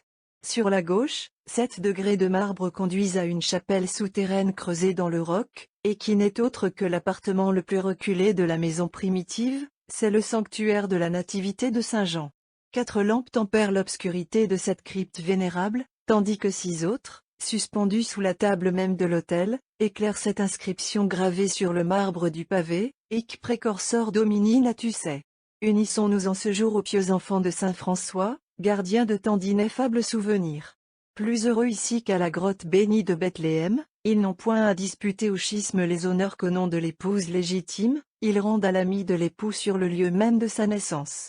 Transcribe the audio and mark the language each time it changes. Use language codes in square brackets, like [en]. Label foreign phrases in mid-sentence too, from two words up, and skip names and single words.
[fr] Sur la gauche, 7 degrés de marbre conduisent à une chapelle souterraine creusée dans le roc, et qui n'est autre que l'appartement le plus reculé de la maison primitive, c'est le sanctuaire de la Nativité de Saint Jean. 4 lampes tempèrent l'obscurité de cette crypte vénérable, tandis que 6 autres, suspendues sous la table même de l'autel, éclairent cette inscription gravée sur le marbre du pavé: [la] Hic precursor Domini natus est. [fr] Unissons-nous en ce jour aux pieux enfants de Saint François, gardien de tant d'ineffables souvenirs. Plus heureux ici qu'à la grotte bénie de Bethléem, ils n'ont point à disputer au schisme les honneurs qu'au nom de l'épouse légitime, ils rendent à l'ami de l'époux sur le lieu même de sa naissance.